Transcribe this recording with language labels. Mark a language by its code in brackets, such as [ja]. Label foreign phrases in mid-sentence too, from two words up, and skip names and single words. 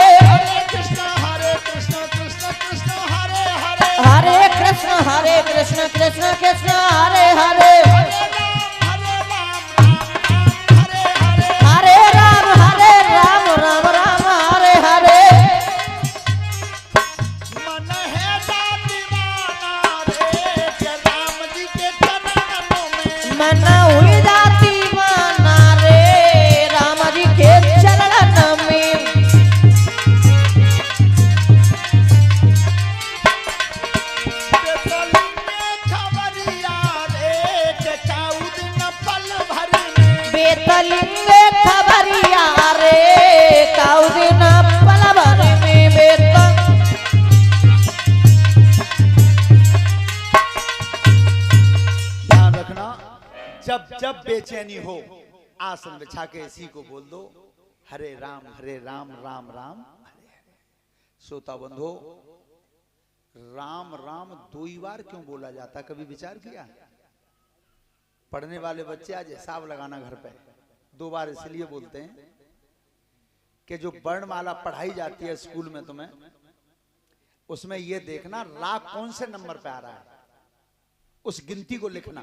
[hi] हरे कृष्ण कृष्ण कृष्ण हरे हरे, हरे कृष्ण कृष्ण हरे हरे, हरे राम राम हरे हरे। मन है दीवाना रे के राम जी के चरणों में, मन हुई जाती माना रे राम जी के चरण में, बेतलिंग खबरिया रे काऊ दिन पल भर में, बेतल ध्यान रखना, जब जब बेचैनी हो आसन बिछा के इसी को बोल दो, हरे राम राम राम हरे हरे। श्रोता बंधो, राम राम 2 बार क्यों बोला जाता, कभी विचार किया? पढ़ने वाले बच्चे आज हिसाब लगाना घर पे, 2 बार इसलिए बोलते हैं कि जो वर्णमाला पढ़ाई जाती है स्कूल में तुम्हें, उसमें ये देखना रा कौन से नंबर पे आ रहा है, उस गिनती को लिखना।